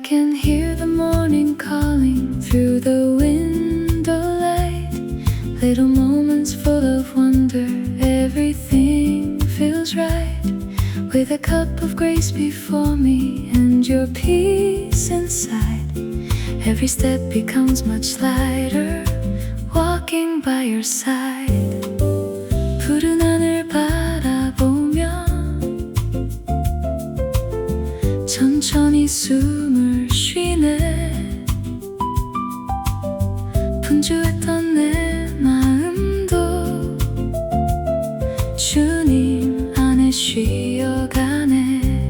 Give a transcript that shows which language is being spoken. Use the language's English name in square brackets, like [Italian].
[English] can hear the morning calling through the window light. Little moments full of wonder, everything feels right. With a cup of grace before me and your peace inside, every step becomes much lighter, walking by your side. [Korean] 푸른 하늘 바라보며 천천히 숨을 쉬네 분주했던 내 마음도 주님 안에 쉬어가네